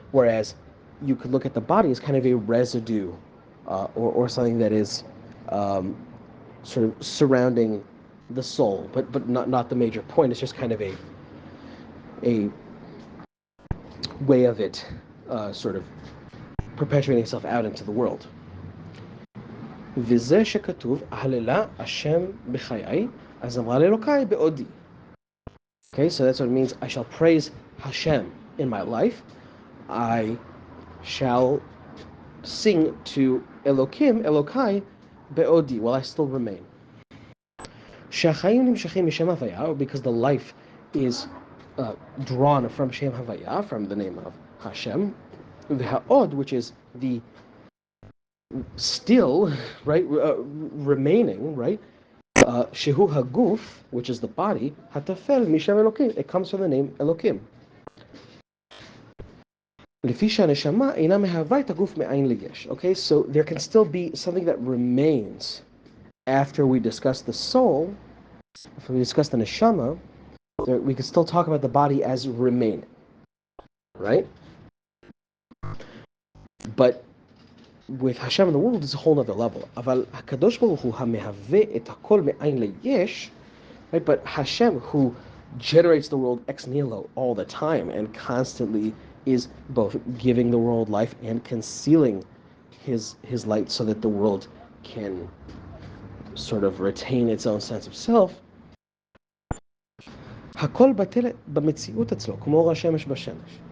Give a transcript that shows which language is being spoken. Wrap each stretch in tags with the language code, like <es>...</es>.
<en>Whereas you could look at the body as kind of a residue, or something that is sort of surrounding the soul, but not the major point. It's just kind of a way of it sort of perpetuating itself out into the world.</en> <he>וזה שכתוב, הללה השם בחיי, אז אמרה לאלוקי בעודי.</he> <en>Okay, so that's what it means. I shall praise Hashem in my life. I shall sing to Elokim, Elokai, be'odi, while I still remain.</en> <he>שהחיים נמשכים משם הוויה,</he> <en>because the life is drawn from Shem Havaya, from the name of Hashem. V'ha'od, which is the still, right, remaining, right?</en> <he>Shehu haguf,</he> <en>which is the body,</en> <he>hatafel mishem Elokim.</he> <en>It comes from the name Elokim.</en> <he>לפי שהנשמה אינה מהווה את הגוף מאין ליש.</he> <en>Okay, so there can still be something that remains after we discuss the soul. If we discuss the neshama, we can still talk about the body as remaining, right? But with Hashem in the world, it's a whole other level.</en> <he>אבל הקדוש ברוך הוא המהווה את הכל מאין ליש, right?</he> <en>But Hashem, who generates the world ex nihilo all the time and constantly is both giving the world life and concealing his light so that the world can sort of retain its own sense of self.</en> <he>הכל בטל במציאות אצלו, כמו השמש בשמש.</he>